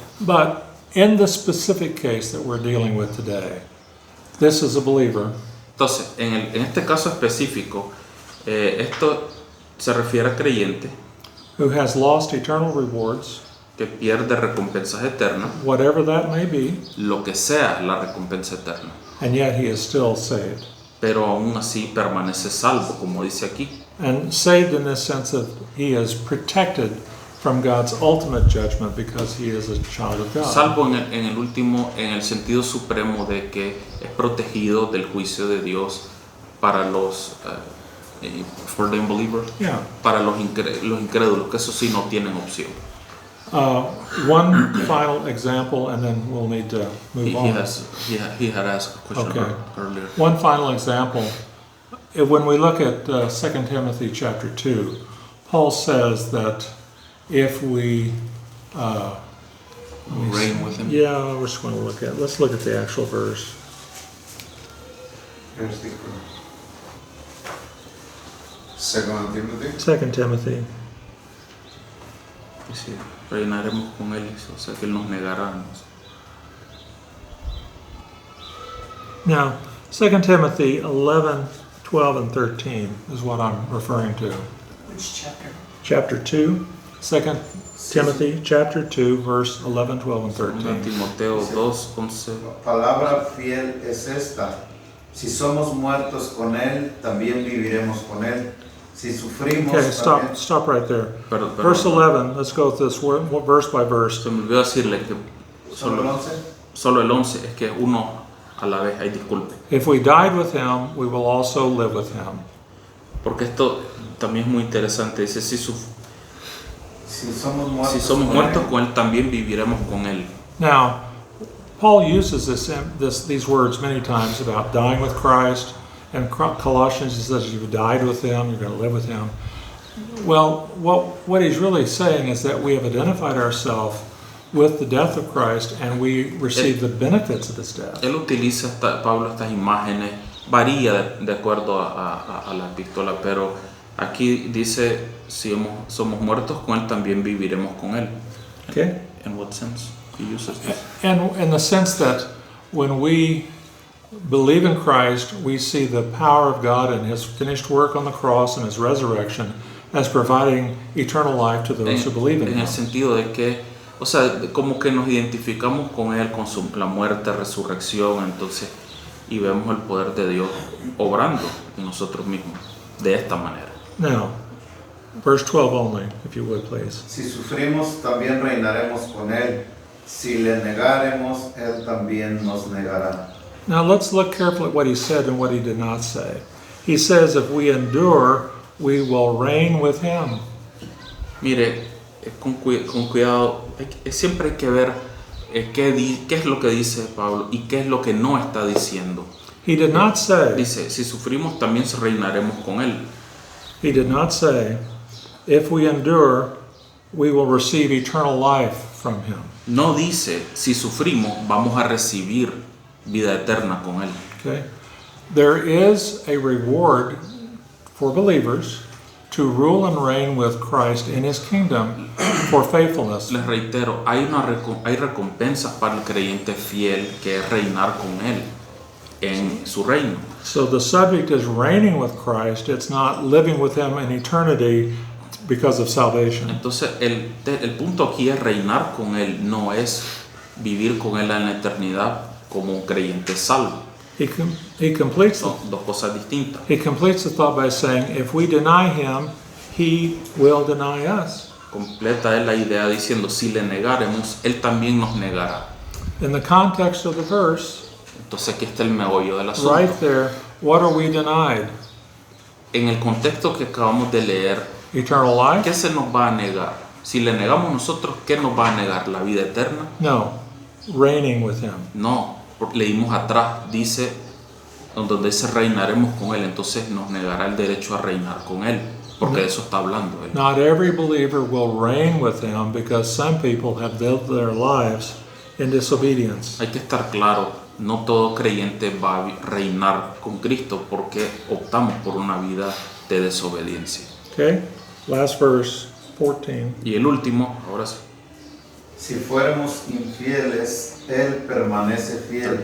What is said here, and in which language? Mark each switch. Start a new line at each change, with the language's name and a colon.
English: But in the specific case that we're dealing with today, this is a believer
Spanish: Entonces, en este caso específico, esto se refiere a creyente
English: who has lost eternal rewards,
Spanish: que pierde recompensas eternas,
English: whatever that may be,
Spanish: lo que sea la recompensa eterna,
English: and yet he is still saved.
Spanish: pero aún así permanece salvo, como dice aquí.
English: And saved in this sense that he is protected from God's ultimate judgment because he is a child of God.
Spanish: Salvo en el sentido supremo de que es protegido del juicio de Dios para los
English: for the unbeliever, Yeah.
Spanish: para los incrédulos, que eso sí no tienen opción.
English: One final example, and then we'll need to move He on. had asked a question Okay. earlier. One final example. When we look at 2 Timothy chapter 2, Paul says that if we Reign with him. yeah, we're just going to let's look at the actual verse.
Spanish: Versículo.
English: 2 Timothy. 2 Timothy.
Spanish: Sí, reinaremos con él, o sea que él nos negará.
English: Now, 2 Timothy 11, 12, and 13 is what I'm referring to. Which chapter? Chapter 2, 2 Timothy chapter 2, verse 11, 12, and 2 13.
Spanish: Timoteo 2:11. Palabra fiel es esta: si somos muertos con él, también viviremos con él. Si sufrimos,
English: Okay,
Spanish: también...
English: stop right there.
Spanish: Perdón.
English: Verse 11, let's go with this verse by verse.
Spanish: Se me olvidó decirle que ¿Solo el 11? solo el 11 es que uno a la vez, hay disculpe.
English: If we died with him, we will also live with him.
Spanish: Porque esto también es muy interesante. Dice, si somos muertos, somos muertos con él, también viviremos con él.
English: Now, Paul uses these words many times about dying with Christ. And Colossians, he says, you've died with him, you're going to live with him. Well, what he's really saying is that we have identified ourselves with the death of Christ and we receive the benefits of his death.
Spanish: Él utiliza, Pablo, estas imágenes, varía de acuerdo a la epístola, pero aquí dice, si somos muertos con él, también viviremos con él.
English: Okay? In what sense he uses this? And in the sense that when we believe in Christ, we see the power of God and His finished work on the cross and His resurrection as providing eternal life to those who believe in
Spanish: En
English: Him.
Spanish: el sentido de que, o sea, como que nos identificamos con Él, con la muerte, resurrección, entonces, y vemos el poder de Dios obrando en nosotros mismos de esta manera.
English: Now, verse 12 only, if you would, please.
Spanish: Si sufrimos, también reinaremos con Él. Si le negaremos, Él también nos negará.
English: Now let's look carefully at what he said and what he did not say. He says, if we endure, we will reign with Him.
Spanish: Mire, con cuidado, siempre hay que ver qué es lo que dice Pablo y qué es lo que no está diciendo.
English: He did not say,
Spanish: Dice, si sufrimos también reinaremos con Él.
English: he did not say, if we endure, we will receive eternal life from Him.
Spanish: No dice, si sufrimos vamos a recibir vida eterna con Él.
English: Okay? There is a reward for believers to rule and reign with Christ in His kingdom for faithfulness.
Spanish: Les reitero, hay recompensas para el creyente fiel que es reinar con Él en su reino.
English: So the subject is reigning with Christ. It's not living with Him in eternity because of salvation.
Spanish: Entonces el punto aquí es reinar con Él, no es vivir con Él en la eternidad como un creyente salvo.
English: He completes
Spanish: Son dos cosas distintas.
English: the thought by saying, if we deny Him, He will deny us.
Spanish: Completa es la idea diciendo, si le negaremos, Él también nos negará.
English: In the context of the verse,
Spanish: Entonces aquí está el meollo del asunto.
English: right there, what are we denied?
Spanish: En el contexto que acabamos de leer,
English: Eternal life?
Spanish: ¿qué se nos va a negar? Si le negamos nosotros, ¿qué nos va a negar? ¿La vida eterna?
English: No, reigning with Him.
Spanish: No, leímos atrás, dice, donde dice reinaremos con Él, entonces nos negará el derecho a reinar con Él, porque de eso está hablando Él.
English: Not every believer will reign with Him because some people have lived their lives in disobedience.
Spanish: Hay que estar claro, no todo creyente va a reinar con Cristo porque optamos por una vida de desobediencia.
English: Okay? Last verse, 14.
Spanish: Y el último, ahora sí, Si fuéramos infieles, Él permanece fiel.